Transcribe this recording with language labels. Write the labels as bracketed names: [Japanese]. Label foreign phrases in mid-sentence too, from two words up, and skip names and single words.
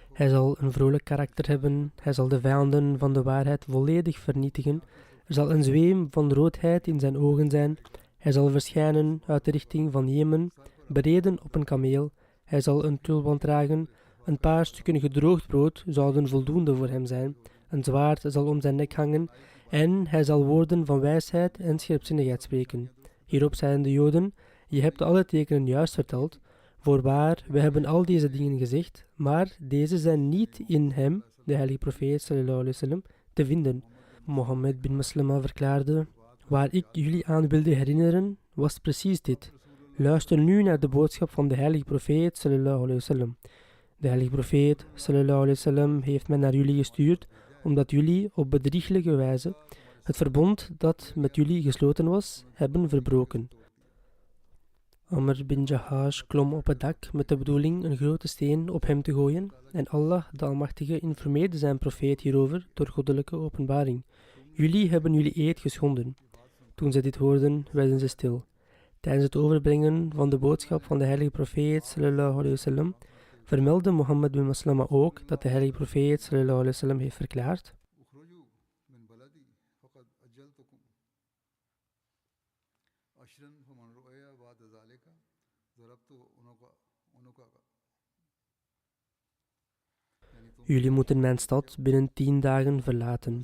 [Dutch] Hij zal een vrolijk karakter hebben, hij zal de vijanden van de waarheid volledig vernietigen, er zal een zweem van roodheid in zijn ogen zijn, hij zal verschijnen uit de richting van Jemen, bereden op een kameel, hij zal een tulband dragen, een paar stukken gedroogd brood zouden voldoende voor hem zijn, een zwaard zal om zijn nek hangen, en hij zal woorden van wijsheid en scherpzinnigheid spreken. Hierop zeiden de Joden: je hebt alle tekenen juist verteld. Voorwaar, we hebben al deze dingen gezegd, maar deze zijn niet in hem, de heilige profeet [Arabic] صلى الله عليه وسلم, [Dutch] te vinden. Mohammed bin Maslama verklaarde: waar ik jullie aan wilde herinneren, was precies dit. Luister nu naar de boodschap van de heilige profeet [Arabic] صلى الله عليه وسلم. [Dutch] De heilige profeet [Arabic] صلى الله عليه وسلم [Dutch] heeft mij naar jullie gestuurd, omdat jullie op bedrieglijke wijze het verbond dat met jullie gesloten was, hebben verbroken. Amr bin Jahash klom op het dak met de bedoeling een grote steen op hem te gooien en Allah, de Almachtige, informeerde zijn profeet hierover door goddelijke openbaring. Jullie hebben jullie eed geschonden. Toen zij dit hoorden, werden ze stil. Tijdens het overbrengen van de boodschap van de heilige profeet [Arabic] صلى الله عليه وسلم [Dutch] vermeldde Mohammed bin Maslama ook dat de heilige profeet [Arabic] صلى الله عليه وسلم [Dutch] heeft verklaard: jullie moeten mijn stad binnen 10 dagen verlaten.